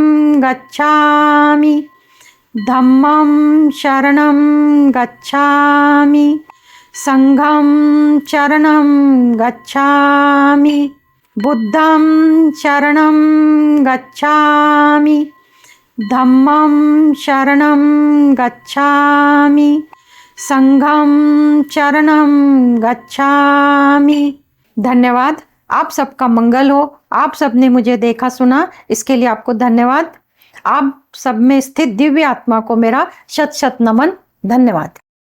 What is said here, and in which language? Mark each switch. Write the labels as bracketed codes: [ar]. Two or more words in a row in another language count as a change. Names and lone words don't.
[pi] गच्छामि, धम्मं शरणं गच्छामि, संघं शरणं गच्छामि, बुद्धं शरणं गच्छामि, धम्मं शरणं गच्छामि, संघं शरणं गच्छामि। [hi] धन्यवाद। आप सबका मंगल हो। आप सबने मुझे देखा सुना, इसके लिए आपको धन्यवाद। आप सब में स्थित दिव्य आत्मा को मेरा शत शत नमन। धन्यवाद।